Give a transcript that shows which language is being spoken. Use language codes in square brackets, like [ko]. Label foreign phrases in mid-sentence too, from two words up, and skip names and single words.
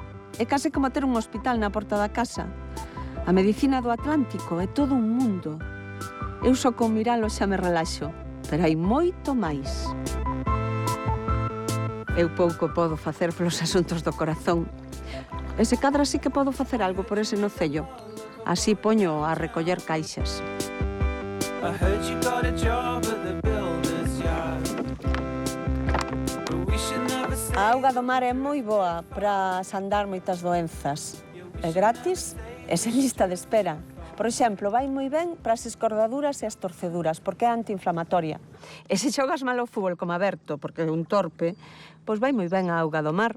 [gl] É case como ter un hospital na porta da casa. A medicina do Atlántico é todo un mundo. Eu só con miralo xa me relaxo, pero hai moito máis. Eu pouco podo facer polos asuntos do corazón. E se cadra sí que podo facer algo por ese nocello. Así poño a recoller caixas. [en] I heard you got a job at the builder's yard. But we should never say [gl] A auga do mar é moi boa para sandar moitas doenzas. É gratis e sen lista de espera. Por exemplo, vai moi ben para as escordaduras e as torceduras, porque é antiinflamatoria. E se xogas mal ao fútbol como Aberto, porque é un torpe, pois vai moi ben a auga do mar.